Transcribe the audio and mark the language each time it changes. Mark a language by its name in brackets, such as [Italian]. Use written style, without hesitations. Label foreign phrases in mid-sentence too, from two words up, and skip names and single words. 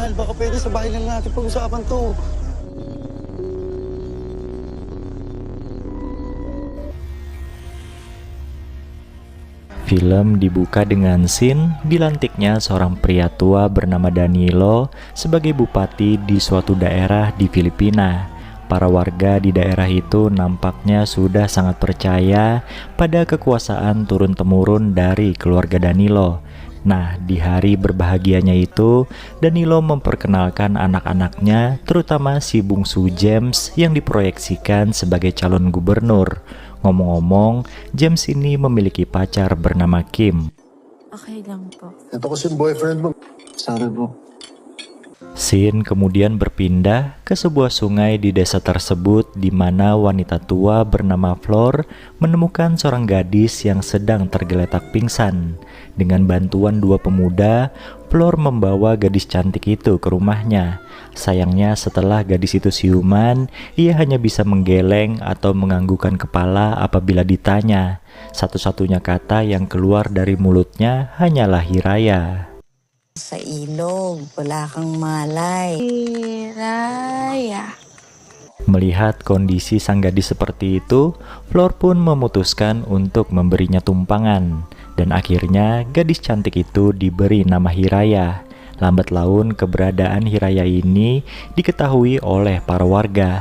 [Filipino] baka pwede sa bahay lang natin pag-usapan to. [Indonesian] Film dibuka dengan scene dilantiknya seorang pria tua bernama Danilo sebagai bupati di suatu daerah di Filipina. Para warga di daerah itu nampaknya sudah sangat percaya pada kekuasaan turun-temurun dari keluarga Danilo. Nah, di hari berbahagianya itu, Danilo memperkenalkan anak-anaknya, terutama si bungsu James yang diproyeksikan sebagai calon gubernur. Ngomong-ngomong, James ini memiliki pacar bernama Kim. [Filipino] Okay lang po. Ito kasi yung boyfriend mo. Sorry po. [Indonesian] Scene kemudian berpindah ke sebuah sungai di desa tersebut di mana wanita tua bernama Flor menemukan seorang gadis yang sedang tergeletak pingsan. Dengan bantuan dua pemuda, Flor membawa gadis cantik itu ke rumahnya. Sayangnya setelah gadis itu siuman, ia hanya bisa menggeleng atau menganggukkan kepala apabila ditanya. Satu-satunya kata yang keluar dari mulutnya hanyalah Hiraya. [Filipino] Sa ilog, wala kang malay. Hiraya. [Indonesian] Melihat kondisi sang gadis seperti itu, Flor pun memutuskan untuk memberinya tumpangan. Dan akhirnya gadis cantik itu diberi nama Hiraya. Lambat laun keberadaan Hiraya ini diketahui oleh para warga.